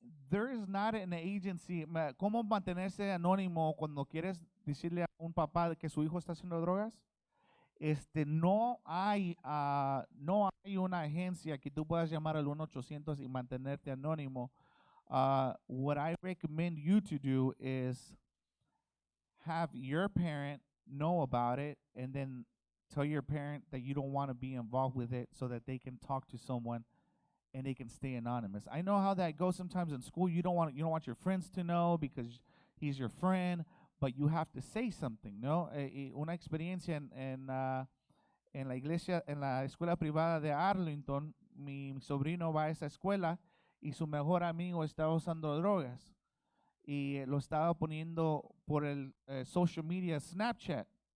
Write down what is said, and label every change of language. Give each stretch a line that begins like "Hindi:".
English: There is not an agency.
Spanish: ¿Cómo mantenerse anónimo cuando quieres decirle a un papá que su hijo está haciendo drogas? No hay una agencia que tú puedas llamar al 1-800 y mantenerte anónimo.
English: What I recommend you to do is have your parent know about it, and then tell your parent that you don't want to be involved with it, so that they can talk to someone and they can stay anonymous. I know how that goes sometimes in school. You don't want your friends to know because he's your friend, but you have to say something, ¿no?
Spanish: Una experiencia en la iglesia, en la escuela privada de Arlington, mi sobrino va a esa escuela y su mejor amigo está usando drogas. y lo estaba poniendo por el social media Snapchat.